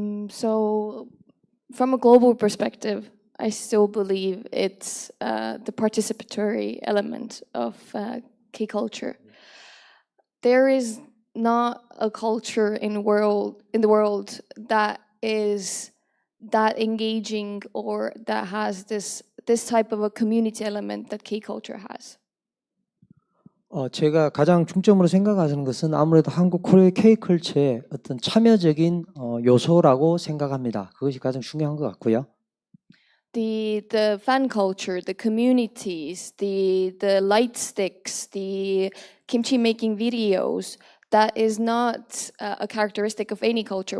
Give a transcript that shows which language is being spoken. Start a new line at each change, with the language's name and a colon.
English: So, from a global perspective, I still believe it's the participatory element of K culture. There is not a culture in the world that is that engaging or that has this type of a community element that K culture has.
Korean: 제가 가장 중점으로 생각하는 것은 아무래도 한국 코리아 K컬처의 어떤 참여적인 요소라고 생각합니다. 그것이 가장 중요한 것 같고요.
English: The fan culture, the communities, the light sticks, the kimchi making videos, that is not a characteristic of any culture.